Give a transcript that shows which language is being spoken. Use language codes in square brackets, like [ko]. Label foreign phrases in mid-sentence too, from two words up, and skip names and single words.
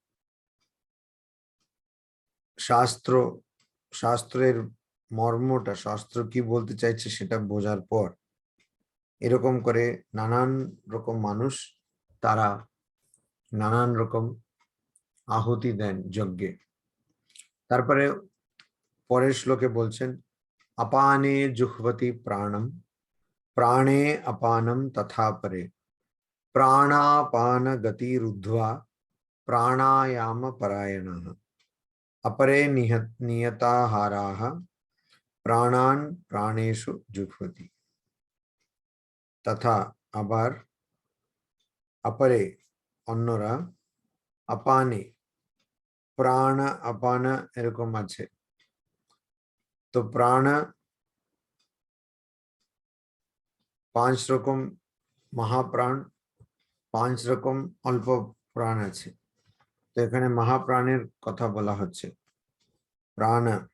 [bn] শাস্ত্রের মর্মটা, শাস্ত্র কি বলতে চাইছে সেটা বোঝার পর এরকম করে নানান রকম মানুষ তারা নানান রকম আহুতি দেন যজ্ঞে। তারপরে পরের শ্লোকে বলছেন [sa] अपाने जुह्वति प्राणम प्राणे अपानम तथा परे प्राणापान गति रुद्ध्वा प्राणायाम परायणः अपरे नियताहाराः प्राणान प्राणेषु जुह्वति। [bn] तथा আবার अपरे অন্যরা [sa] अपाने प्राण अपान [bn] এরকম আছে। তো প্রাণ 5 রকম মহাপ্রাণ, 5 রকম অল্প প্রাণ আছে। তো এখানে মহাপ্রাণের কথা বলা হচ্ছে, প্রাণ।